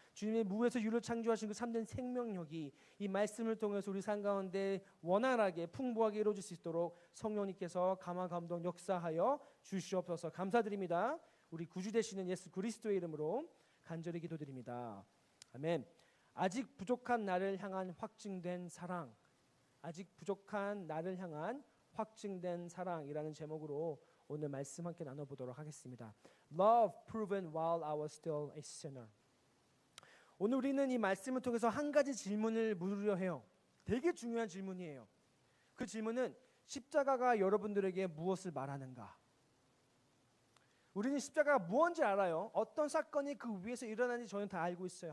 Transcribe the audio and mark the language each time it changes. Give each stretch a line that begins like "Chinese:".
Korean: 주님의 무에서 유를 창조하신 그 참된 생명력이 이 말씀을 통해서 우리 삶 가운데 원활하게 풍부하게 이루어질 수 있도록 성령님께서 감화 감동 역사하여 주시옵소서. 감사드립니다. 우리 구주 되시는 예수 그리스도의 이름으로 간절히 기도드립니다. 아멘. 아직 부족한 나를 향한 확증된 사랑, 아직 부족한 나를 향한 확증된 사랑이라는 제목으로 오늘 말씀 함께 나눠보도록 하겠습니다.
English: Love proven while I was still a sinner.
Korean: 오늘 우리는 이 말씀을 통해서 한 가지 질문을 물으려 해요. 되게 중요한 질문이에요. 그 질문은 십자가가 여러분들에게 무엇을 말하는가? 우리는 십자가가 무엇인지 알아요. 어떤 사건이 그 위에서 일어나는지 저는 다 알고 있어요.